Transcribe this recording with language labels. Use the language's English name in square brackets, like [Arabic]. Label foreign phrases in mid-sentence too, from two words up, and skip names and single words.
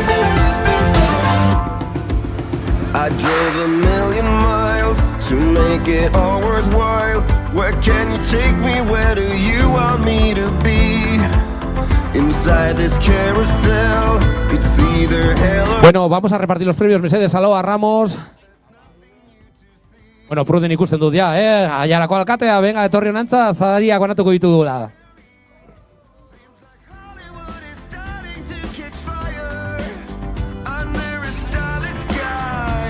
[English] I drove a million miles to make it all worthwhile. Where can you take me? Where do you want me to be? Inside this carousel, it's either hell or... [Spanish] Bueno, vamos a repartir los premios. Mercedes, Aloa, Ramos. [Basque] Bueno, Pruden ikusten dut ja, Aiarako alkatea, venga, etorri honantza, zariak banatuko ditugula. [English] Hollywood is starting to catch fire under a starlit sky.